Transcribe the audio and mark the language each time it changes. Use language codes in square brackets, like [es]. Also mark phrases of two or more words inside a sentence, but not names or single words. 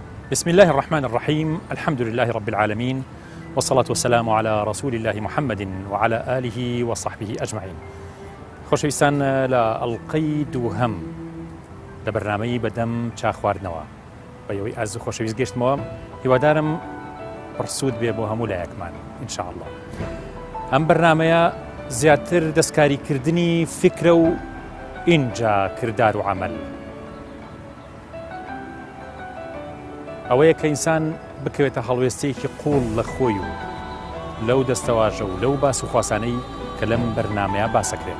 [ar] بسم الله الرحمن الرحيم. الحمد لله رب العالمين، والصلاة والسلام على رسول الله محمد وعلى آله وصحبه أجمعين. [ckb] خۆشەویستان، لە ئەڵقەی دووهەم لە بەرنامەی بەدەم چاخواردنەوە بە یەوەی ئەرز و خۆشەویست گەشتمەوە. هیوادارم پڕسوود بێ بۆ هەموو لایەکمان ئینشاءالله. ئەم بەرنامەیە زیاتر دەستکاریکردنی فکرە و ئینجا کردار و عەمەل، ئەوەیە کە ئینسان بکەوێتە هەڵوێستەیەکی قوڵ لە خۆی و لەو دەستەواژە و لەو باس و خواسانەی کە لەم بەرنامەیە باسەکرێت.